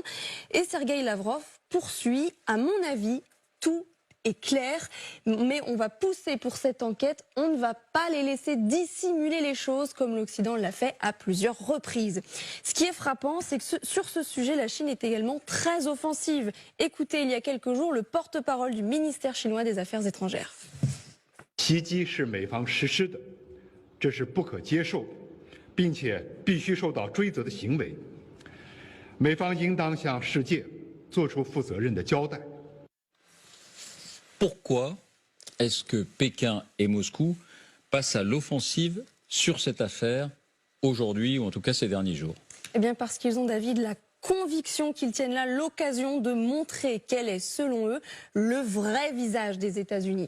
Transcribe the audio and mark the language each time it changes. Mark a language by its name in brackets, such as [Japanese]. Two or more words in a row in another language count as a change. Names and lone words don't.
[French] Et Sergueï Lavrov poursuit, à mon avis, tout est clair, mais on va pousser pour cette enquête, on ne va pas les laisser dissimuler les choses comme l'Occident l'a fait à plusieurs reprises. Ce qui est frappant, c'est que sur ce sujet, la Chine est également très offensive. Écoutez, il y a quelques jours, le porte-parole du ministère chinois des Affaires étrangères. [Chinese] 袭击是美方实施的，这是不可接受，并且必须受到追责的行为。美方应当向世界做出负责任的交代。 [French] Pourquoi est-ce que Pékin et Moscou passent à l'offensive sur cette affaire aujourd'hui, ou en tout cas ces derniers jours? Eh bien parce qu'ils ont, David, la conviction qu'ils tiennent là l'occasion de montrer quel est, selon eux, le vrai visage des États-Unis.